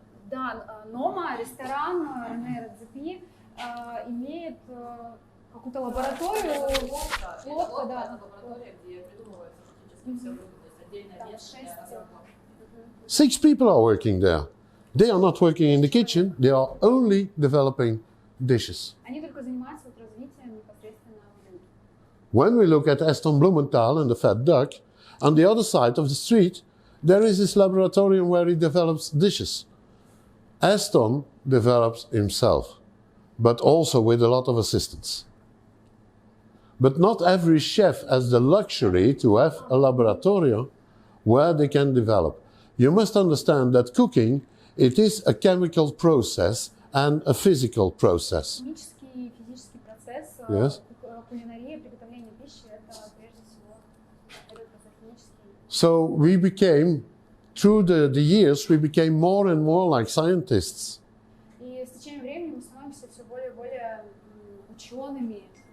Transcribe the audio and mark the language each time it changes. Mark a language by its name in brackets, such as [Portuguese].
[Russian] Да, Нома, ресторан Рене Редзепи имеет какую-то лабораторию, лодка, да. Лаборатория, где придумывается практически все блюда, то есть отдельное Там место 6. для разработки. [English] 6 people are working there. They are not working in the kitchen, they are only developing dishes. [Russian] Они только занимаются вот развитием непосредственно блюд. [English] When we look at Aston Blumenthal and the Fat Duck, on the other side of the street, there is this laboratorium where he develops dishes. Aston develops himself, but also with a lot of assistance. But not every chef has the luxury to have a laboratorium where they can develop. You must understand that cooking, it is a chemical process and a physical process. [Russian] Химический и физический процесс [English] Yes. [Russian] кулинарии, приготовления пищи, это прежде всего этот процесс химический. [English] So we became, through the years, we became more and more like scientists. [Russian] И с течением времени мы становимся все более и более учеными.